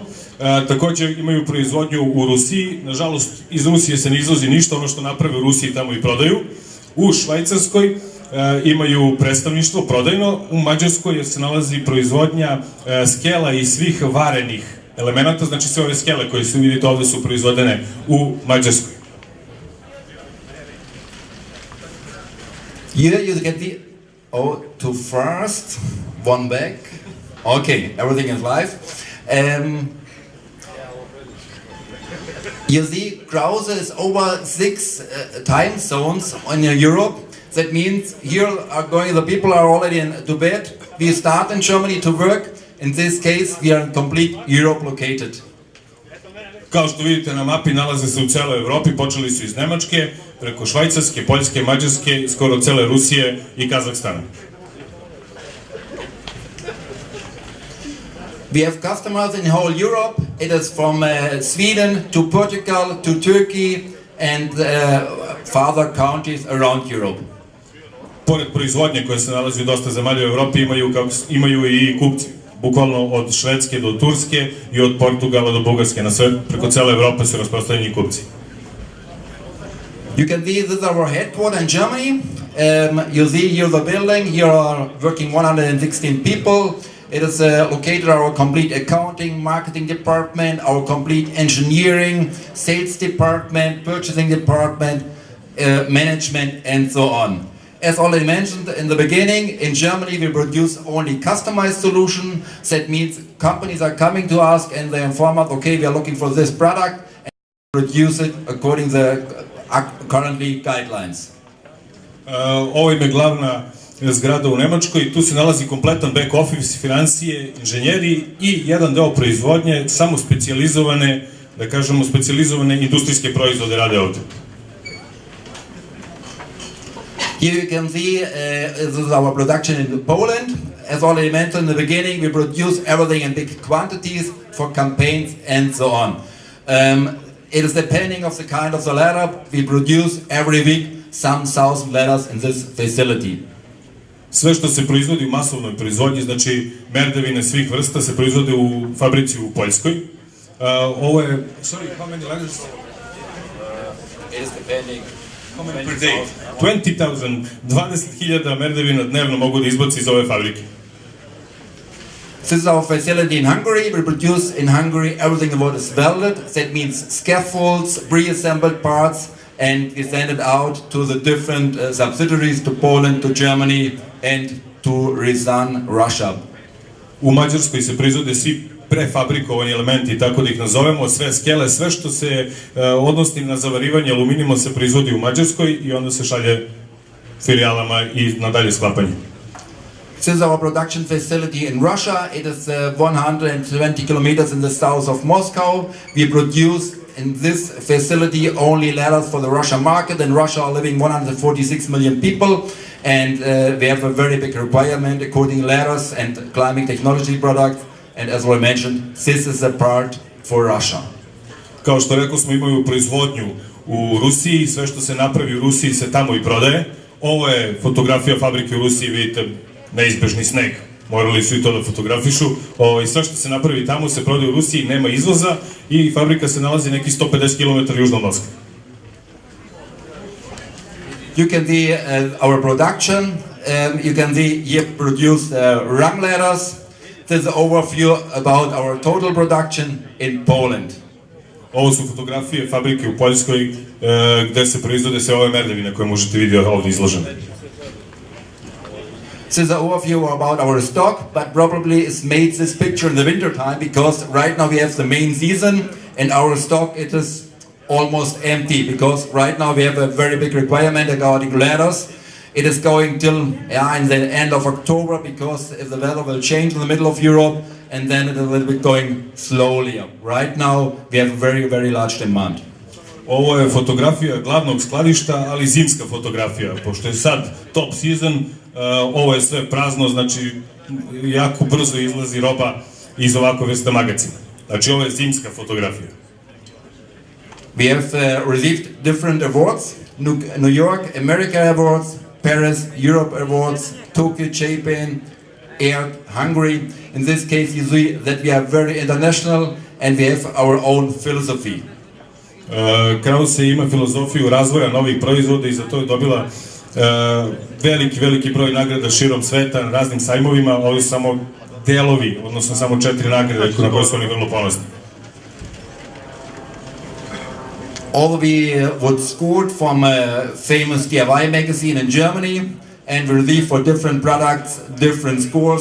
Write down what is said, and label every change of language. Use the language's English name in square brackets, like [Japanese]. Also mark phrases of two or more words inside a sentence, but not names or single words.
[Serbian] Također imaju proizvodnju u Rusiji. Nažalost, iz Rusije se ne izvozi ništa, ono što naprave u Rusiji tamo i prodaju. U Švajcarskoj imaju predstavništvo prodajno, u Mađarskoj se nalazi proizvodnja skela i svih varenih elemenata, znači sve ove skele koje su vidite ovde su proizvodene u Mađarskoj. [English] Here you get the, too fast, one back, okay, everything is live. You see, Krause is over 6 time zones in Europe. That means here the people are already to bed. We start in Germany to work. In this case, we are in complete Europe located. [Serbian] Kao što vidite na mapi, nalaze se u celoj Evropi, počeli su iz Nemačke, preko Švajcarske, Poljske, Mađarske, skoro cele Rusije i Kazahstana. [English] We have customers in whole Europe. It is from Sweden to Portugal to Turkey and farther countries around Europe. [Serbian] Pored proizvodnje koja se nalazi u dosta zemalja u Evropi, imaju i kupci. Bukvalno od Švedske do Turske i od Portugala do Bugarske. Na sve, preko cele Evrope su rasprostranjeni kupci. [English] You can see this is our headquarters in Germany. You see here the building. Here are working 116 people. It is located our complete accounting, marketing department, our complete engineering, sales department, purchasing department, management, and so on. As already mentioned in the beginning, in Germany we produce only customized solution. That means companies are coming to us and they inform us, okay, we are looking for this product and produce it according to the currently guidelines. [Serbian] Ovo im je glavna zgrada u Nemačkoj, tu se nalazi kompletan [English] back office, [Serbian] financije, inženjeri i jedan deo proizvodnje, samo specijalizovane, da kažemo, specijalizovane industrijske proizvode rade ovde. [English] Here you can see this is our production in Poland. As already mentioned in the beginning, we produce everything in big quantities for campaigns and so on. It is depending of the kind of the letter. We produce every week some 1,000 letters in this facility. [Serbian] Sve što se proizvodi u masovnoj proizvodnji, znači merdevine svih vrsta, se proizvode u fabrici u Poljskoj. Ovo je... [English] Sorry, how many letters? It is depending... How many per day? [Serbian] 20,000, 20.000 merdevina dnevno mogu da izbaci iz ove fabrike. [English] This is our facility in Hungary. We produce in Hungary everything what is welded. That means scaffolds, pre-assembled parts, and we send it out to the different subsidiaries, to Poland, to Germany, and to Ryazan, Russia. [Serbian] U Mađarskoj se proizvode svi prefabrikovani elementi, tako da ih nazovemo, sve skele, sve što se odnosi na zavarivanje aluminijuma se proizvodi u Mađarskoj i onda se šalje filijalama i na dalje sklapanje. [English] This is our production facility in Russia. It is 120 kilometers in the south of Moscow. We produce in this facility only letters for the Russian market. In Russia are living 146 million people, and we have a very big requirement according letters and climbing technology products. And as I mentioned, this is a part for Russia. [Serbian] Kao što rekao smo, imaju proizvodnju u Rusiji, sve što se napravi u Rusiji se tamo i prodaje. Ovo je fotografija fabrike u Rusiji, vidite neizbežni sneg. Morali su i to da fotografišu. I sve što se napravi tamo se prodaje u Rusiji, nema izvoza i fabrika se nalazi neki 150 km južno od Moskve. [English] You can see our production. You can see here produced rung letters. This is an overview about our total production in Poland. [Serbian] Ovo su fotografije fabrike u Poljskoj gde se proizvode sve ove merdevine koje možete vidjeti ovdje izložene. [English] This is an overview about our stock, but probably it's made this picture in the winter time because right now we have the main season and our stock it is almost empty because right now we have a very big requirement regarding letters. It is going till in the end of October because the weather will change in the middle of Europe and then it is a little bit going slowly up. Right now we have a very, very large demand. [Serbian] Ovo je fotografija glavnog skladišta, ali zimska fotografija. Pošto je sad [English] top season, [Serbian] ovo je sve prazno, znači jako brzo izlazi roba iz ovakve vrste magazina. Znači ovo je zimska fotografija. [English] We have received different awards, New York, America awards, Paris, Europe awards, Tokyo, Japan, Air, Hungary. In this case you see that we are very international and we have our own philosophy. [Serbian] Krause ima filozofiju razvoja novih proizvoda i za to je dobila veliki broj nagrada širom sveta na raznim sajmovima. Ovo su samo delovi, odnosno samo 4 nagrade na koje su oni vrlo ponosni. [English] Although we would scored from a famous DIY magazine in Germany and we received for different products different scores.